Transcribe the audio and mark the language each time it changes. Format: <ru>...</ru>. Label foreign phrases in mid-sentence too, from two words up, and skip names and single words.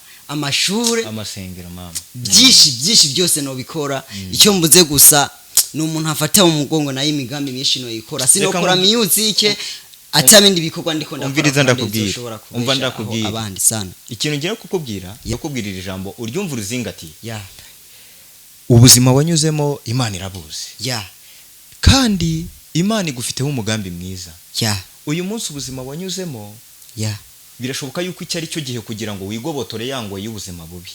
<rn>amasengero mama byinshi byose no bikora icyo mbuze gusa n'umuntu afata mu mugongo nayo imigambi myinshi no yikora sinokora music atabindi bikorwa ndiko umviriza ndakubwira umva ndakubwira abandi sana ikintu ngiye kukubwira yakubwirira ijambo uryumva urizingati ya ubuzima wanyuzemo Imana irabuzi ya kandi Imana igufiteho umugambi mwiza ya uyu munsi ubuzima wanyuzemo ya birashoboka yuko icyo ari cyo gihe kugira ngo wigobotore yangoye y'ubuzima bubi</rn>